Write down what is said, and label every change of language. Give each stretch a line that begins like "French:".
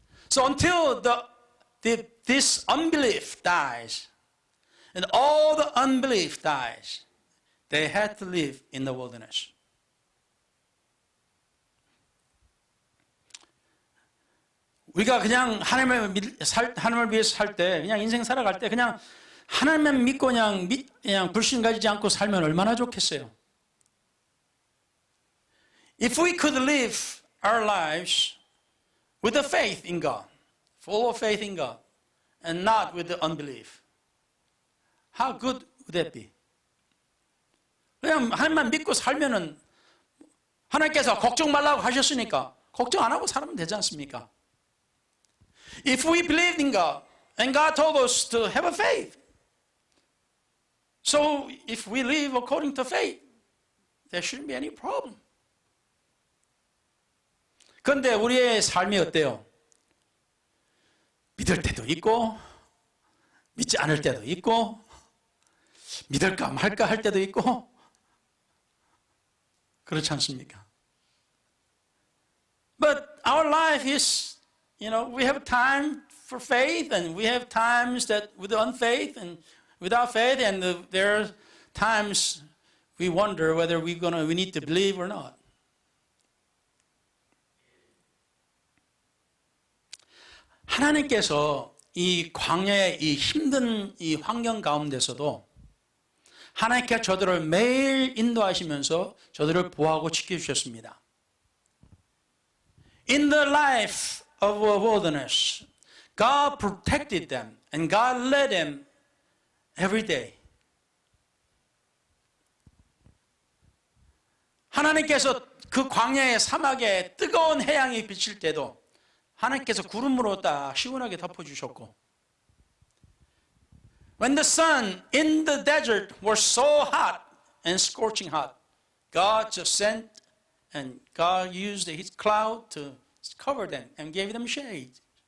English: So until this unbelief dies, and all the unbelief dies, they had to live in the wilderness.
Korean: 우리가 그냥 하나님을 위해서 살 때, 그냥 인생 살아갈 때 그냥 하나님만 믿고 그냥 불신 가지지 않고 살면 얼마나 좋겠어요.
English: If we could live our lives with the faith in God, full of faith in God, and not with the unbelief, how good would that be?
Korean: 그냥 하나님만 믿고 살면은 하나님께서 걱정 말라고 하셨으니까 걱정 안 하고 살면 되지 않습니까?
English: If we believed in God, and God told us to have a faith, so if we live according to faith, there shouldn't be any problem.
Korean: 그런데 우리의 삶이 어때요? 믿을 때도 있고, 믿지 않을 때도 있고, 믿을까 말까 할 때도 있고, 그렇지 않습니까?
English: But our life is, we have time for faith, and we have times that with unfaith and without faith, and there are times we wonder whether we need to believe or not.
Korean: 하나님께서 이 광야의 이 힘든 이 환경 가운데서도 하나님께서 저들을 매일 인도하시면서 저들을 보호하고 지켜주셨습니다.
English: In the life of a wilderness, God protected them and God led them every day.
Korean: 하나님께서 그 광야의 사막에 뜨거운 해양이 비칠 때도 하나님께서 구름으로 딱 시원하게 덮어주셨고,
English: when the sun in the desert was so hot and scorching hot, God just sent and God used His cloud to cover them and gave them shade.